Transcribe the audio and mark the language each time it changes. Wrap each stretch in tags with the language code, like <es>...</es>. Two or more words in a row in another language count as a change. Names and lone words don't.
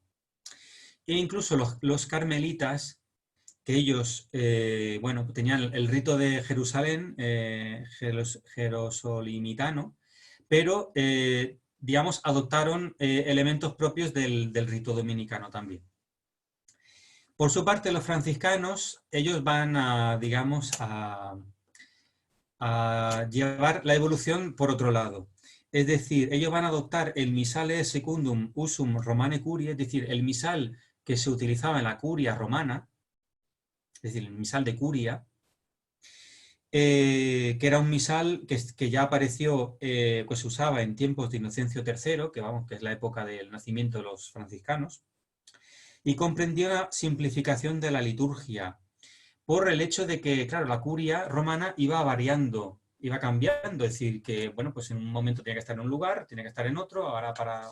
<es>E incluso los carmelitas, que ellos, bueno, tenían el rito de Jerusalén, jerosolimitano, pero, digamos, adoptaron elementos propios del rito dominicano también. Por su parte, los franciscanos, ellos van a, digamos, a llevar la evolución por otro lado. Es decir, ellos van a adoptar el</es> <la>misale secundum usum Romane Curiae,</la> <es>es decir, el misal que se utilizaba en la curia romana, es decir, el misal de curia, que era un misal que ya apareció, pues se usaba en tiempos de Inocencio III, que es la época del nacimiento de los franciscanos, y comprendió la simplificación de la liturgia, por el hecho de que, claro, la curia romana iba variando, iba cambiando, es decir, que, bueno, pues en un momento tenía que estar en un lugar, tenía que estar en otro, ahora para...</es>